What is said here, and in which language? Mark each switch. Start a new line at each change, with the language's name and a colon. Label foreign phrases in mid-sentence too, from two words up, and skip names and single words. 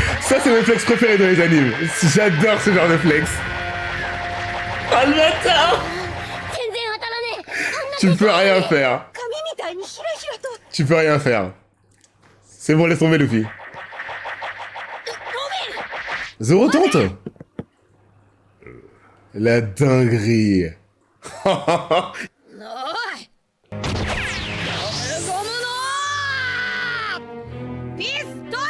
French: Ça, c'est mon flex préféré dans les animes. J'adore ce genre de flex. Oh le bâtard!
Japanese: 全然当たらねえ
French: Tu peux rien faire.
Japanese: 紙みたいにひらひらと。
French: Tu peux rien faire. C'est bon, laisse tomber, Luffy. Zoro tente. La dinguerie.
Japanese: おいゴムのピストル